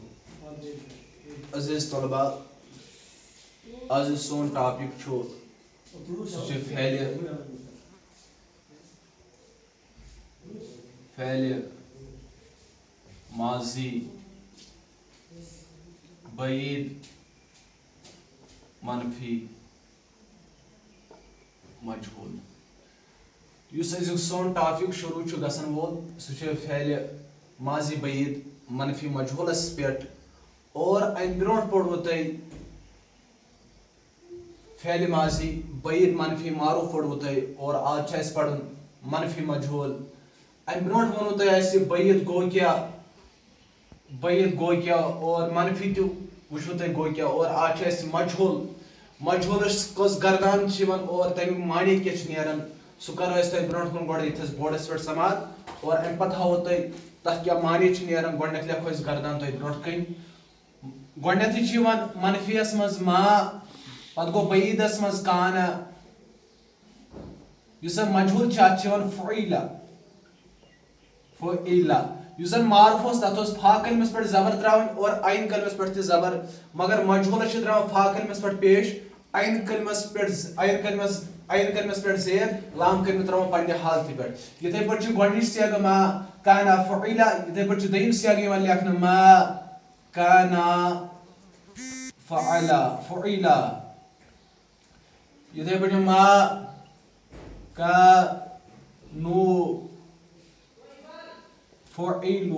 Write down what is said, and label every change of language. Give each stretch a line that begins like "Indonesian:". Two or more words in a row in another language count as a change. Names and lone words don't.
Kashmiri: عزیز طلباء، آج سون ٹاپک فعل ماضی بعید منفی مجہول. اس سون ٹاپک شروع گژھن وول سہ فعل ماضی بعید منفی مجہولس پہ، اور ام برونٹ پوڑو تھی فعل ماضی بعید منفی معروف پوڑو تھی، اور آج پڑھن منفی مجہول. ام برونٹ ونو تھی بعید گو کیا اور منفی تہ وچھو تھی گو کیا، اور آج مجہولس کس گردان اور تمیک معنی کیا نیران سہ کرو تھی برونٹ کن گوڑ یتھس بورڈس پہ سماعت، اور ام پتہ ہاو تھی تک کیا معنی نیران. گوڈنیتھ لکھو گردان تھی برونٹ کن. گوڈنیتھے منفی یس مز ما، پتہ گو بعیدس مز کانا، اس مجہول اتھ فعیلا. اس معروف تر فا کلمس پہ زبر تراؤن اور عین کلمس پہ تہ زبر، مگر مجہولس تراؤن فا کلمس پہ پیش، عین کلمس پہ زیر، لام کلمہ تراؤن پنہ حالتہ پہ. یتھے پہ گوڈنچ سیگ
Arabic: ما کانا فعیلا،
Kashmiri: یتھے پہ دیم سیگ لکھنہ
Arabic: ما کانا فعیلا.
Kashmiri: یتھے پہ
Arabic: ما کانو فعیلو.